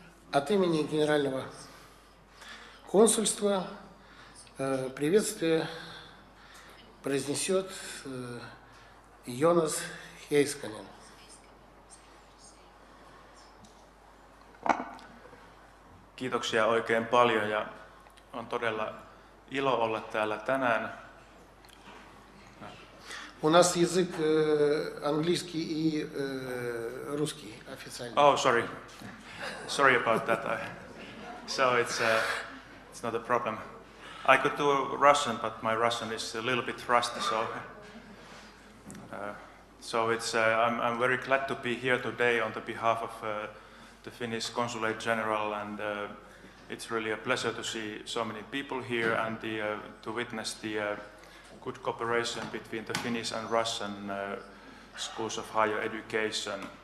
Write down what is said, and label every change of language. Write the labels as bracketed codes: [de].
[ru] От имени Генерального консульства приветствие произнесет Йонас Heiskanen. [fi] Kiitoksia oikein paljon ja on todella ilo olla täällä tänään. [ru] У нас язык английский и русский официально. [en] Oh, sorry. Sorry about that. So it's not a problem. I could do Russian, but my Russian is a little bit rusty, so it's, I'm very glad to be here today on the behalf of the Finnish Consulate General, and it's really a pleasure to see so many people here and to witness the good cooperation between the Finnish and Russian schools of higher education.